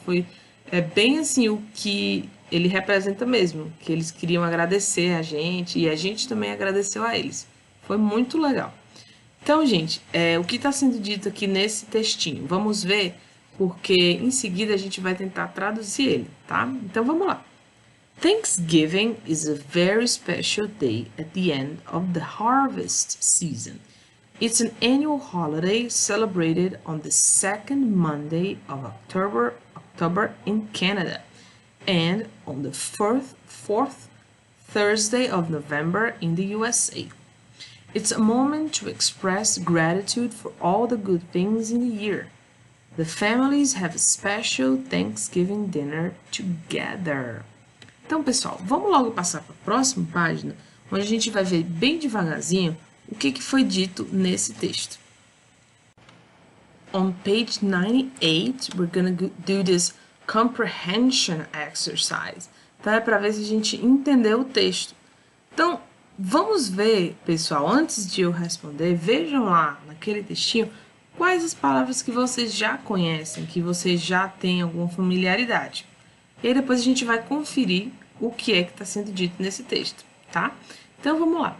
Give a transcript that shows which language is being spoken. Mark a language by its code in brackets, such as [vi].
[pt] Foi bem assim o que ele representa mesmo, que eles queriam agradecer a gente e a gente também agradeceu a eles. Foi muito legal. Então, gente, o que está sendo dito aqui nesse textinho? Vamos ver, porque em seguida a gente vai tentar traduzir ele, tá? Então, vamos lá. [en] Thanksgiving is a very special day at the end of the harvest season. It's an annual holiday celebrated on the second Monday of October in Canada and on the fourth Thursday of November in the USA. It's a moment to express gratitude for all the good things in the year. The families have a special Thanksgiving dinner together. [pt] Então, pessoal, vamos logo passar para a próxima página, onde a gente vai ver bem devagarzinho o que foi dito nesse texto. [en] On page 98, we're going to do this comprehension exercise. [pt] Então, é para ver se a gente entendeu o texto. Então, vamos ver, pessoal, antes de eu responder, vejam lá naquele textinho quais as palavras que vocês já conhecem, que vocês já têm alguma familiaridade. E aí depois a gente vai conferir o que é que está sendo dito nesse texto, tá? Então, vamos lá.